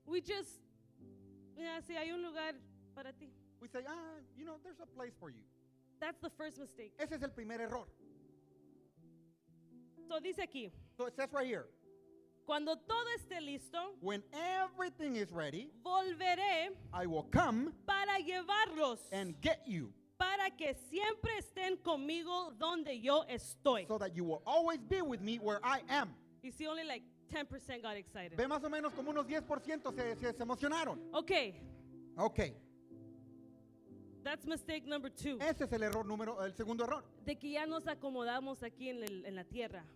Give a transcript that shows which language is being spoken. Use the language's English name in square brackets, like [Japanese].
[English] we just, yeah, [Spanish] si hay un lugar para ti. [English] we say, there's a place for you. That's the first mistake. [Spanish] Ese es el primer error. So dice aquí, [English] So it says right here, [Spanish] cuando todo esté listo, [English] when everything is ready, [Spanish] volveré [English] I will come [Spanish] para llevarlos, [English] and get you [Spanish] para que siempre estén conmigo donde yo estoy. [English] so that you will always be with me where I am. You see, only like 10% got excited. [Spanish] Ve más o menos como unos 10% se emocionaron. [English] Okay, Ok, that's mistake number 2. [Spanish] ese es el segundo error. De que ya nos acomodamos aquí en la tierra.